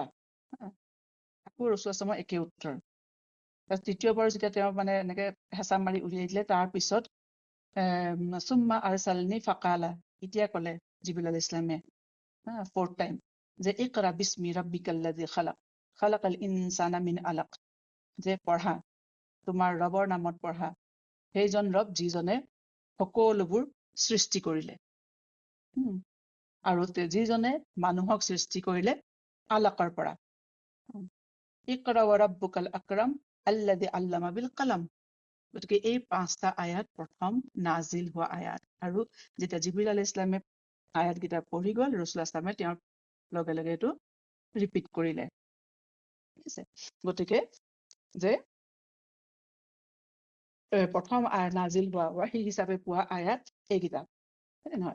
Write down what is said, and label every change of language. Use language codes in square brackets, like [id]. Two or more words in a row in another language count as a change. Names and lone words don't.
[as] আকৌ ৰাসূলুল্লাহ সাল্লাল্লাহু একে উত্তৰ। তৃতীয়বাৰ যেতিয়া তেওঁ মানে এনেকে হেঁচা মাৰি উলিয়াই দিলে, তাৰপিছত [ar] ثم أرسلني فقال, [as] এতিয়া ক'লে জিবৰিল [ar] عليه السلام [en] 4th time [as] যে [ar] اقرأ باسم ربك الذي خلق خلق الإنسان من علق, [as] যে পঢ়া, তোমাৰ ৰবৰ নামত পঢ়া, সেইজন ৰব যিজনে সকলোবোৰ সৃষ্টি কৰিলে, আৰু যিজনে মানুহক সৃষ্টি কৰিলে আলাকৰ পৰা। [ar] اقرأ وربك الأكرم الذي علم بالقلم. [as] গতিকে এই 5টা আয়াত প্ৰথম নাজিল হোৱা আয়াত, আৰু যেতিয়া জিবৰিল [ar] عليه السلام [as] আয়াতকেইটা পঢ়ি গ'ল, ৰাসূলুল্লাহ সাল্লামে তেওঁৰ লগে লগে এইটো ৰিপিট কৰিলে। ঠিক আছে, গতিকে যে প্ৰথম নাজিল হোৱা ৱাহী হিচাপে পোৱা আয়াত এইকেইটা, নহয়?